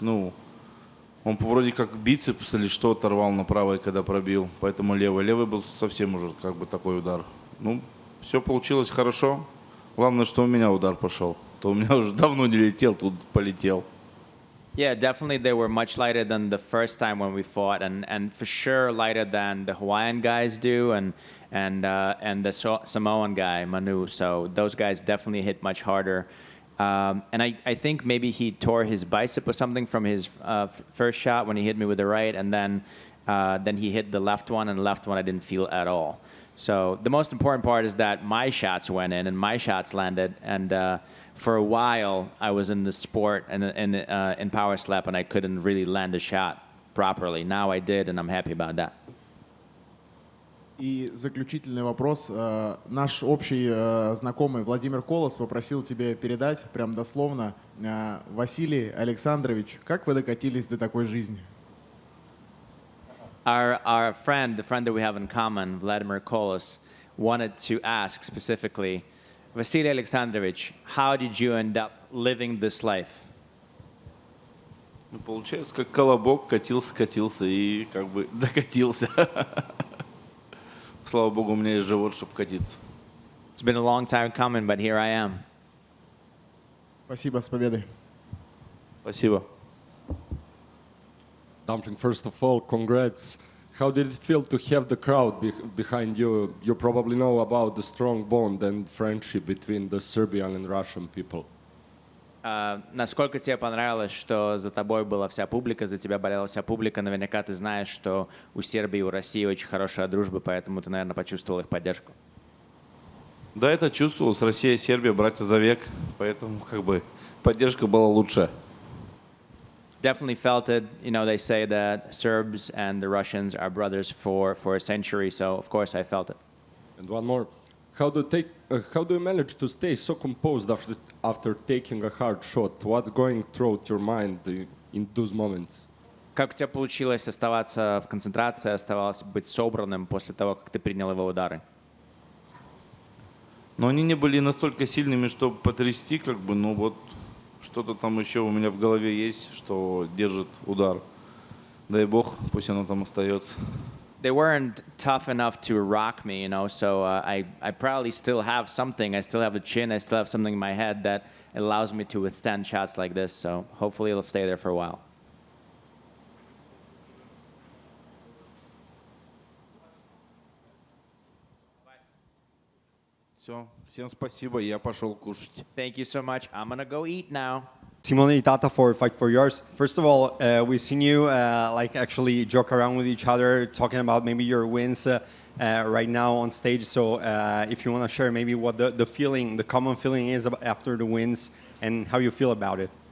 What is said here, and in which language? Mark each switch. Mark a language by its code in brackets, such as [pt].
[ru] Ну, он вроде как бицепс или что оторвал на правой, когда пробил, поэтому левый. Левый был совсем уже как бы такой удар. Ну, все получилось хорошо. Главное, что у меня удар пошел. То у меня уже давно не летел, тут полетел. [en] Yeah, definitely they were much lighter than the first time when we fought, and for sure lighter than the Hawaiian guys do, and the Samoan guy, Manu. So those guys definitely hit much harder. And I think maybe he tore his bicep or something from his first shot when he hit me with the right, and then he hit the left one, and the left one I didn't feel at all. So the most important part is that my shots went in and my shots landed, and for a while I was in the sport and in power slap, and I couldn't really land a shot properly. Now I did, and I'm happy about that. [ru] И заключительный вопрос. Наш общий знакомый Владимир Колос попросил тебе передать, прям дословно, Василий Александрович, как вы докатились до такой жизни? [en] Our friend, the friend that we have in common, Vladimir Kolos, wanted to ask specifically, Vasily Alexandrovich, how did you end up living this life? [ru] Ну, получается, как колобок, катился и как бы докатился. Слава богу, у меня есть живот, чтобы катиться. [en] It's been a long time coming, but here I am. [ru] Спасибо, с победой. Спасибо. [en] Dumpling, first of all, congrats. How did it feel to have the crowd behind you? You probably know about the strong bond and friendship between the Serbian and Russian people. [ru] Насколько тебе понравилось, что за тобой была вся публика, за тебя болела вся публика? Наверняка ты знаешь, что у Сербии и у России очень хорошая дружба, поэтому ты, наверное, почувствовал их поддержку. Да, это чувствовалось. Россия и Сербия братья за век, поэтому как бы поддержка была лучше. [en] Definitely felt it. You know, they say that Serbs and the Russians are brothers for a century, so of course I felt it. And one more. How do you manage to stay so composed after taking a hard shot? What's going through your mind in those moments? [ru] Как у тебя получилось оставаться в концентрации, оставалось быть собранным после того, как ты принял его удары? Но они не были настолько сильными, чтобы потрясти, как бы, но вот что-то там еще у меня в голове есть, что держит удар. Дай бог, пусть оно там остается. [en] They weren't tough enough to rock me, so I probably still have something. I still have a chin. I still have something in my head that allows me to withstand shots like this. So hopefully it'll stay there for a while. [ru] Все, всем спасибо, я пошел кушать. [en] Thank you so much. I'm going to go eat now. Simone Tata for Fight for Yours. First of all, we've seen you actually joke around with each other, talking about maybe your wins right now on stage. So if you want to share maybe what the feeling, the common feeling is after the wins and how you feel about it.